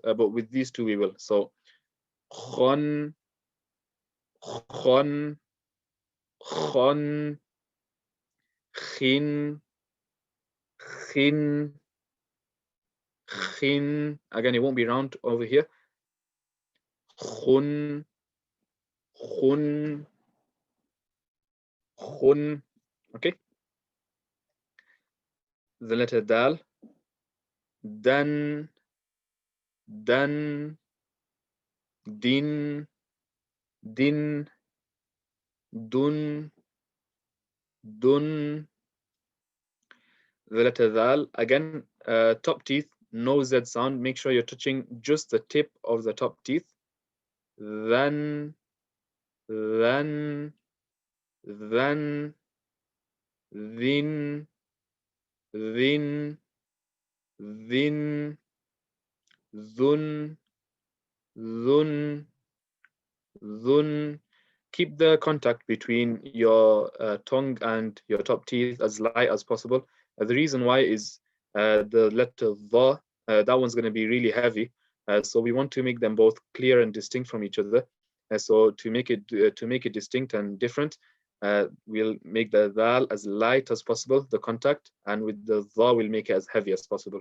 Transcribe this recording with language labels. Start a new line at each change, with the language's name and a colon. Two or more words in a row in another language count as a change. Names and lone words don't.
English: But with these two, we will. So khon, khon, khon, khin, khin, khin. Again, it won't be round over here. Khun, khun, khun. Okay. The letter dal, dan, dan, din, din, dun, dun. The letter dal, again, top teeth, no Z sound. Make sure you're touching just the tip of the top teeth. Then, then, then, Thin, thin, dhun, dhun, dhun. Keep the contact between your tongue and your top teeth as light as possible. The reason why is the letter dha, that one's going to be really heavy. So we want to make them both clear and distinct from each other. So to make it distinct and different, we'll make the dal as light as possible, the contact, and with the dha, we'll make it as heavy as possible.